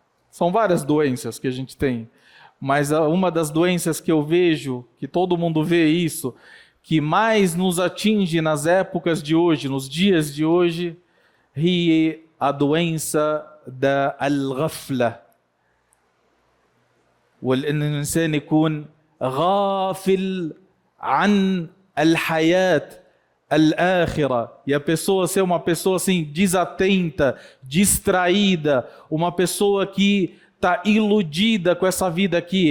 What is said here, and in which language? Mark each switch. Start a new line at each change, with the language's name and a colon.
Portuguese: São várias doenças que a gente tem, mas uma das doenças que eu vejo, que todo mundo vê isso, que mais nos atinge nas épocas de hoje, nos dias de hoje, é a doença da al-ghafla.
Arabic: والإنسان يكون غافل عن الحياة الآخرة.
Portuguese: E a pessoa ser uma pessoa assim desatenta, distraída, uma pessoa que está iludida com essa vida aqui.